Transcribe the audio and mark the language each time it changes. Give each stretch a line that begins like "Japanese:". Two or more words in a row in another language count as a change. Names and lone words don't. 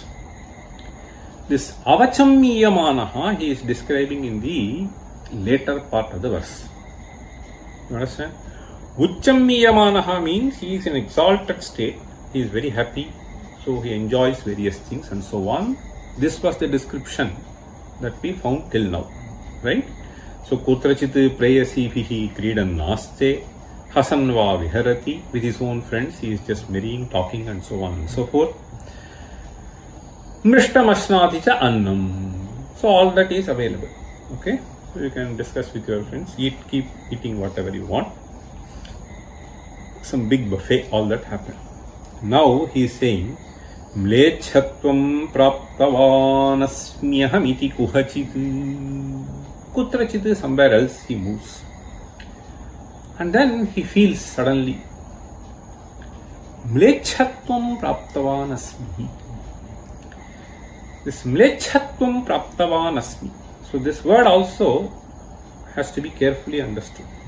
English: This
Sanskrit: avacham iyamanaha
English: he is describing in the later part of the verse. You understand?
Sanskrit: Ucham iyamanaha
English: means he is in exalted state, he is very happy, so he enjoys various things and so on. This was the description that we found till now, right?
Sanskrit: So kutrachit preyasibihi kridan naste hasanva viharati,
English: with his own friends he is just marrying, talking and so on and so forth.
Sanskrit: Mrishtam ashnati cha annam,
English: so all that is available. Okay, so you can discuss with your friends, keep eating whatever you want. Some big buffet, all that happened. Now he is saying
Sanskrit: Mlechatvam praptavanasmyaham iti kuhachit.
English: Kutrachit, somewhere else he moves. And then he feels suddenly
Sanskrit: Mlechatvam praptavanasmi.
English: This
Sanskrit: Mlechatvam praptavanasmi.
English: So this word also has to be carefully understood.